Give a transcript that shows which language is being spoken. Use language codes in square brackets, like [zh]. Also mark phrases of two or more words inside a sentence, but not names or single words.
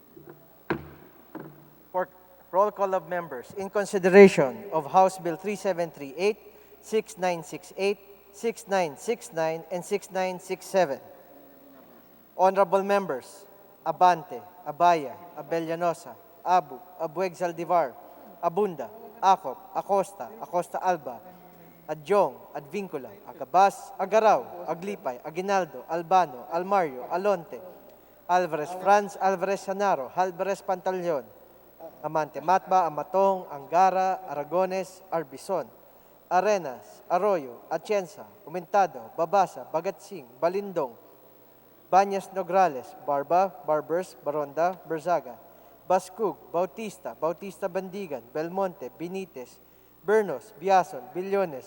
[en] For roll call of members, in consideration of House Bill 3738, 6968, 6969, and 6967. Honorable members, Abante, Abaya, Abellanosa, Abu, Abueg Zaldivar, Abunda, Acop, Acosta, Acosta Alba, Adjong, Advincula, Agabas, Agaraw, Aglipay, Aguinaldo, Albano, Almario, Alonte, Alvarez Franz, Alvarez Sanaro, Alvarez Pantaleon, Amante Matba, Amatong, Angara, Aragones, Arbison, Arenas, Arroyo, Atienza, Umentado, Babasa, Bagatsing, Balindong, Banyas Nograles, Barba, Barbers, Baronda, Berzaga, Bascug, Bautista, Bautista Bandigan, Belmonte, Benitez, Bernos, Biason, Billones,